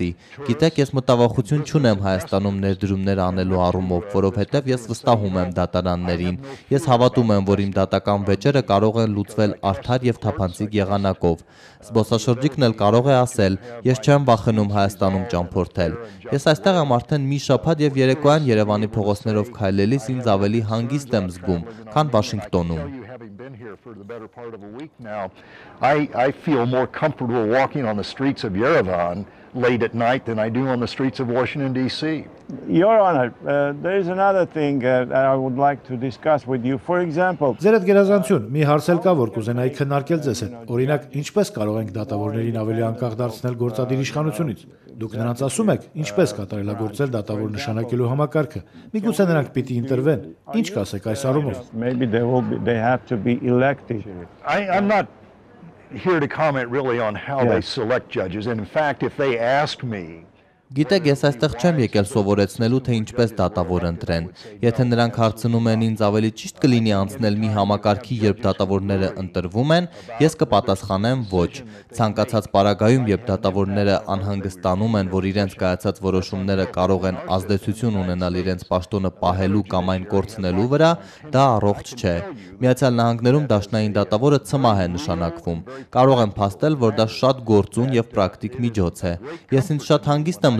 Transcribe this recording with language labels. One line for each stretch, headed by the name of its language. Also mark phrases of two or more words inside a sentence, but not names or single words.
Armenian: գիտեք, ես մտավախություն չունեմ Հայաստանում ներդրումներ անելու առումով, որովհետեւ ես վստահում եմ դատարաններին։ Ես հավատում եմ, որ իմ դատական վեճերը կարող են լուծվել արդար եւ թափանցիկ եղանակով։ Զբոսաշրջիկն էլ կարող է ասել. ես չեմ վախենում Հայաստանում ճամփորդել։ Ես այստեղ եմ արդեն մի շաբաթ եւ երեկոյան Երևանի փողոցներով քայլելիս ինձ ավելի հանգիստ եմ զգում, քան Վաշինգտոնում։
English: Been here for the better part of a week now, I feel more comfortable walking on the streets of Yerevan late at night than I do on the streets of Washington, D.C. Your Honor, there is another thing I would like to discuss with you. For example,
Armenian: Ձեր հետ գերազանցություն, մի հարց էլ կա, որ կուզենայի քննարկել ձեզ հետ։ Օրինակ, ինչպես կարող ենք դատավորներին ավելի անկախ դարձնել գործադիր իշխանությունից։ Դուք նրանց ասում եք, ինչպես կատարելագործել դատավոր նշանակելու համակարգը։ Միգուցե նրանք պիտի ընտրվեն։ Ինչ կասեք այս առումով։
English: maybe they have to be elected. I'm not here to comment really on how they select judges. And in fact, if they ask me
Armenian: Գիտեք, ես այստեղ չեմ եկել սովորեցնելու, թե ինչպես դատավոր ընտրեն։ Եթե նրանք հարցնում են ինձ ավելի ճիշտ կլինի անցնել մի համակարգի, երբ դատավորները ընտրվում են, ես կպատասխանեմ ոչ։ Ցանկացած պարագայում, երբ դատավորները անհանգստանում են, որ իրենց կայացած որոշումները կարող են ազդեցություն ունենալ իրենց պաշտոնը պահելու կամ այն կորցնելու վրա, դա առողջ չէ։ Միացյալ Նահանգներում դաշնային դատավորը ցմահ է նշանակվում։ Կարող եմ փաստել, որ դա շատ գործուն եւ պրակտիկ միջոց է։ Ես ինձ շատ հանգիստ եմ